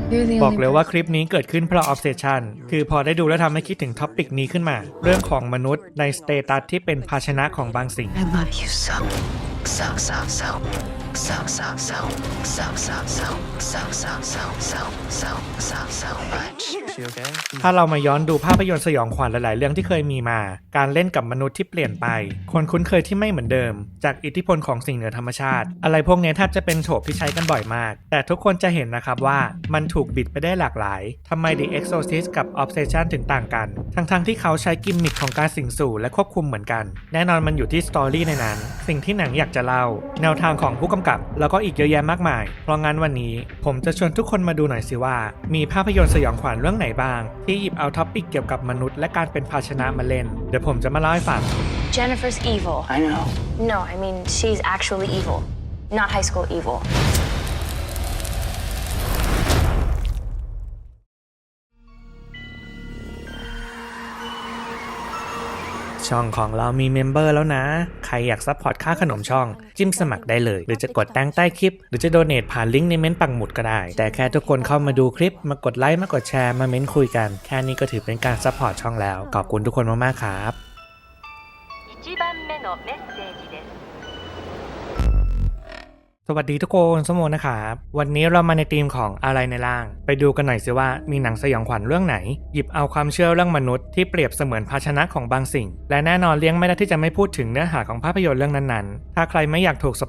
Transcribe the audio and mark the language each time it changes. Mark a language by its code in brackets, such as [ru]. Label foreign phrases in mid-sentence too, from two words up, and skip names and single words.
[th] บอกเลยว่าคลิปนี้เกิดขึ้นเพราะ Obsession คือพอได้ดูแล้วทำให้คิดถึงท็อปิกนี้ขึ้นมาเรื่องของมนุษย์ในสเตตัสที่เป็นภาชนะของบางสิ่ง [en] I love you so much [th] ถ้าเรามาย้อนดูภาพยนตร์สยองขวัญหลายๆเรื่องที่เคยมีมาการเล่นกับมนุษย์ที่เปลี่ยนไปคนคุ้นเคยที่ไม่เหมือนเดิมจากอิทธิพลของสิ่งเหนือธรรมชาติอะไร พวกนี้แทบจะเป็นโฉบที่ใช้กันบ่อยมากแต่ทุกคนจะเห็นนะครับว่ามันถูกบิดไปได้หลากหลายทำไม The Exorcist กับ Obsession ถึงต่างกันทั้งที่เขาใช้กิมมิคของการสิงสู่และควบคุมเหมือนกันแน่นอนมันอยู่ที่สตอรี่ในนั้นสิ่งที่หนังอยากจะเล่าแนวทางของผู้กำกับแล้วก็อีกเยอะแยะมากมายเพราะงั้นวันนี้ผมจะชวนทุกคนมาดูหน่อยสิว่ามีภาพยนตร์สยองขวัญเรื่องไหนบ้างที่หยิบเอาท็อปิกเกี่ยวกับมนุษย์และการเป็นภาชนะมาเล่นเดี๋ยวผมจะมาเล่าให้ฟัง [en] Jennifer's evil. I know. No, I mean she's actually evil, not high school evil. [th] ช่องของเรามีเมมเบอร์แล้วนะใครอยากซัพพอร์ตค่าขนมช่องจิ้มสมัครได้เลยหรือจะกดแต้งใต้คลิปหรือจะโดเนทผ่านลิงก์ในเม้นต์ปักหมุดก็ได้แต่แค่ทุกคนเข้ามาดูคลิปมากดไลค์มากดแชร์มาเม้นคุยกันแค่นี้ก็ถือเป็นการซัพพอร์ตช่องแล้วขอบคุณทุกคนมากๆครับ [ja] 1番目のメッセージです [th] สวัสดีทุกคนสมโมนะครับวันนี้เรามาในธีมของอะไรในร่างไปดูกันหน่อยสิว่ามีหนังสยองขวัญเรื่องไหนหยิบเอาความเชื่อเรื่องมนุษย์ที่เปรียบเสมือนภาชนะของบางสิ่งและแน่นอนเลี่ยงไม่ได้ที่จะไม่พูดถึงเนื้อหาของภาพยนตร์เรื่องนั้นๆถ้าใครไม่อยากถูกสป